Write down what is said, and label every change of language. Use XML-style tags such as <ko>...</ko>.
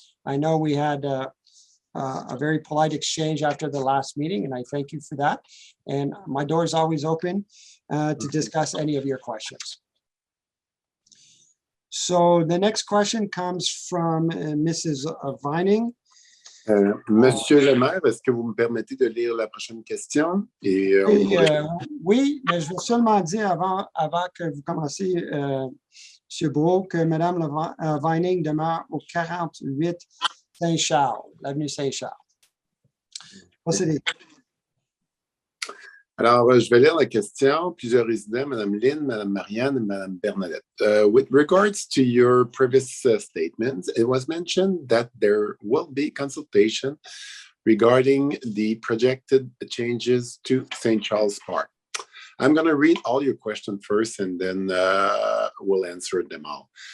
<en>I know we had a very polite exchange after the last meeting, and I thank you for that. And my door is always open to discuss any of your questions. So the next question comes from Mrs. Vining.</en> <fr>Monsieur le maire, est-ce que vous me permettez de lire la prochaine question? Oui, mais je veux seulement dire avant que vous commenciez, M. Brault, que Mme Vining demeure au 48 Saint-Charles, l'avenue Saint-Charles. Procédez. Alors, je vais lire la question. Plusieurs résidents, Mme Lynn, Mme Marianne, and Mme Bernadette.</fr> <en>With regards to your previous statements, it was mentioned that there will be consultation regarding the projected changes to St. Charles Park. I'm going to read all your questions first, and then we'll answer them all.</en>